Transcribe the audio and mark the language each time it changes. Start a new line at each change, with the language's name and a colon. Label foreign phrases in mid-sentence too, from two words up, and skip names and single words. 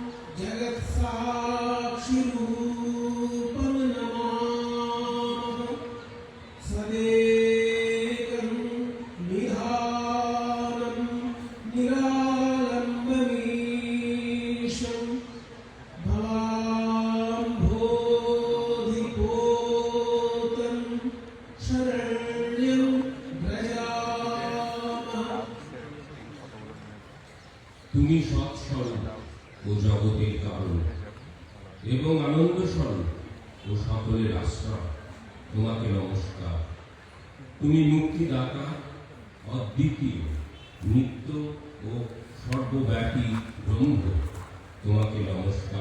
Sanskrit: जगत्साक्षिरूपं नमामः सदेकं निधानं निरालम्बमीशं भवाम्भोधिपोतं शरण्यं व्रजामः।
Bangla: তুমি সৎস্বরূপ ও জগতের কারণ এবং আনন্দ স্বরূপ ও সকলের আশ্রয়, তোমাকে নমস্কার। তুমি মুক্তিদাতা, অদ্বিতীয়, নিত্য ও সর্বব্যাপী ব্রহ্ম, তোমাকে নমস্কার।